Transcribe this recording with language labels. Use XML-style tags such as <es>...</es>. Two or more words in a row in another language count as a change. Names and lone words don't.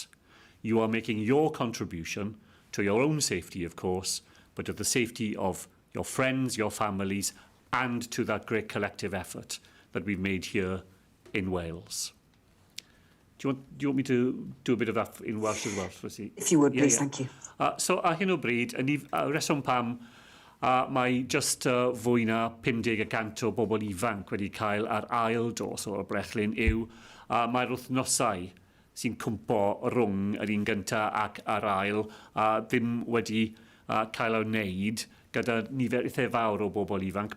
<en>You are making your contribution to your own safety, of course, but to the safety of your friends, your families, and to that great collective effort that we've made here in Wales. Do you want me to do a bit of that in Welsh as well? If you would, please, thank you.</en> <cy>So ar hyn o bryd, reswm pam mae just fwy na 50% o bobl ifanc wedi cael ar ail dos o'r brechlyn yw mae'r wythnosau sy'n cwmpo rhwng yr un gyntaf ac ar ail ddim wedi cael ei wneud gyda nifer eitha fawr o bobl ifanc.</cy>